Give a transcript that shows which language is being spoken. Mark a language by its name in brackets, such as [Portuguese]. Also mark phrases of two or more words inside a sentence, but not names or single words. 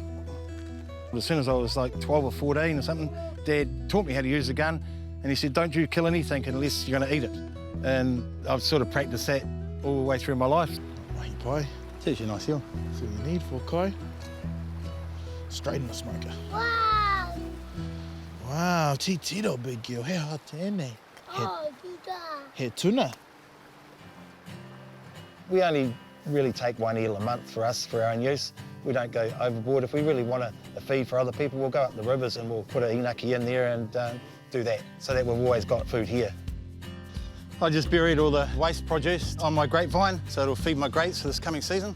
[English] As soon as I was like 12 or 14 or something, Dad taught me how to use a gun, and he said, don't you kill anything unless you're going to eat it. And I've sort of practiced that all the way through my life. Hey, Pai. It's actually a nice hill. That's what you need for Kai. Straight in the smoker. Wow! Wow, tito big girl. [Māori] He hā tēnei. [English] Oh, tita. [Māori] He tuna. [English] We only really take 1 eel a month for us, for our own use. We don't go overboard. If we really want a feed for other people, we'll go up the rivers and we'll put a inaki in there and do that, so that we've always got food here. I just buried all the waste produce on my grapevine, so it'll feed my grapes for this coming season.